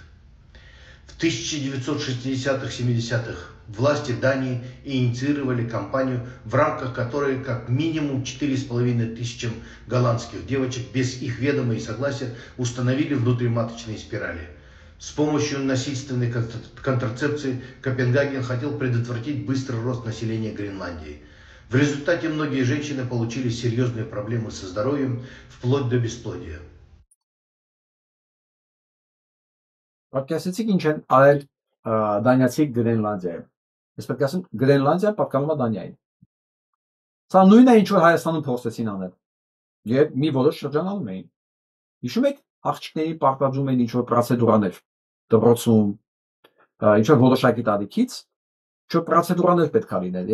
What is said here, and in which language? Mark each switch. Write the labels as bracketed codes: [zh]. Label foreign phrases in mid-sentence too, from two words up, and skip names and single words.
[ru] В 1960-70-х власти Дании инициировали кампанию, в рамках которой как минимум 4500 голландских девочек без их ведома и согласия установили внутриматочные спирали. С помощью насильственной контрацепции Копенгаген хотел предотвратить быстрый рост населения Гренландии. В результате многие женщины получили серьезные проблемы со здоровьем, вплоть до бесплодия. [hy] Պատկասեցիք ինչ են արել դանիացի Գրենլանդիայում։ Ես պետք է ասեմ, Գրենլանդիան պատկանում է Դանիային։ Սա նույնն է, ինչ որ Հայաստանում փորձեցին անել։ Եվ մի որոշ շրջանում էին։ Հիշում եք, աղջիկների պարտադրում էին ինչ որ պրոցեդուրաներ դպրոցում, ինչ որ որոշակի տարիքից, ինչ որ պրոցեդուրաներ պետք է լինել։